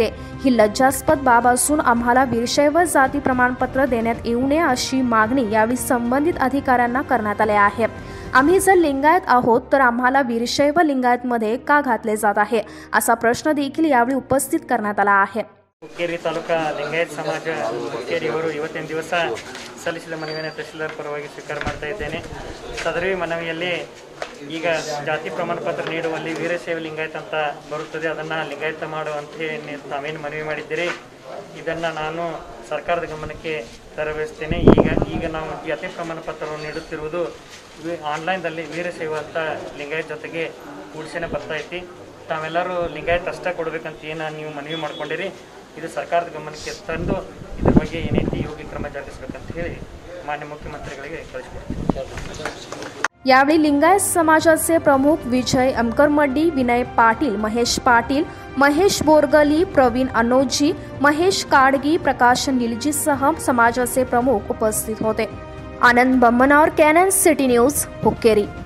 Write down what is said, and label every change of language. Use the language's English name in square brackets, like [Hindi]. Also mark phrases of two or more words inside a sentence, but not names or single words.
[Marathi] ही लज्जास्पद बाब असून आम्हाला वीरशैव जाती प्रमाणपत्र देण्यात येऊ नये अशी मागणी यावेळी संबंधित अधिकाऱ्यांना करण्यात आली आहे. आम्ही जर लिंगायत आहोत तर आम्हाला वीरशैव लिंगायतमध्ये का घातले जात आहे असा प्रश्न देखील यावेळी उपस्थित करण्यात आला आहे. [Kannada] ಹುಕ್ಕೇರಿ ತಾಲೂಕಾ ಲಿಂಗಾಯತ್ ಸಮಾಜ ಹುಕ್ಕೇರಿಯವರು ಇವತ್ತಿನ ದಿವಸ ಸಲ್ಲಿಸಿದ ಮನವಿಯನ್ನು ತಹಶೀಲ್ದಾರ್ ಪರವಾಗಿ ಸ್ವೀಕಾರ ಮಾಡ್ತಾ ಇದ್ದೇನೆ. ಸದರಿ ಮನವಿಯಲ್ಲಿ ಈಗ ಜಾತಿ ಪ್ರಮಾಣ ಪತ್ರ ನೀಡುವಲ್ಲಿ ವೀರಶೈವ ಲಿಂಗಾಯತ್ ಅಂತ ಬರುತ್ತದೆ, ಅದನ್ನು ಲಿಂಗಾಯತ ಮಾಡುವಂತೆ ತಾವೇನು ಮನವಿ ಮಾಡಿದ್ದೀರಿ ಇದನ್ನು ನಾನು ಸರ್ಕಾರದ ಗಮನಕ್ಕೆ ತರಬೇಸ್ತೇನೆ. ಈಗ ನಾವು ಜಾತಿ ಪ್ರಮಾಣ ಪತ್ರವನ್ನು ನೀಡುತ್ತಿರುವುದು ಆನ್ಲೈನ್ದಲ್ಲಿ ವೀರಶೈವ ಅಂತ ಲಿಂಗಾಯತ್ ಜೊತೆಗೆ ಕೂಡಿಸೇನೆ ಬರ್ತೈತಿ. ತಾವೆಲ್ಲರೂ ಲಿಂಗಾಯತ್ ಅಷ್ಟೇ ಕೊಡಬೇಕಂತ ಏನು ನೀವು ಮನವಿ ಮಾಡ್ಕೊಂಡಿರಿ, ಇದು ಸರ್ಕಾರದ ಗಮನಕ್ಕೆ ತಂದು ಇದ್ರ ಬಗ್ಗೆ ಏನೈತಿ ಯೋಗ್ಯ ಕ್ರಮ ಜರುಗಿಸಬೇಕಂತ ಹೇಳಿ ಮಾನ್ಯ ಮುಖ್ಯಮಂತ್ರಿಗಳಿಗೆ ಕಳಿಸ್ಕೊಡ್ತೀವಿ. [Marathi] यावेळी लिंगायत समाजाचे प्रमुख विजय अमकरमड्डी, विनय पाटील, महेश पाटील, महेश बोरगली, प्रवीण अनोजी, महेश काडगी, प्रकाश निलजीसह समाजाचे प्रमुख उपस्थित होते. आनंद बम्मनावर, कॅनन सिटी न्यूज, हुक्केरी.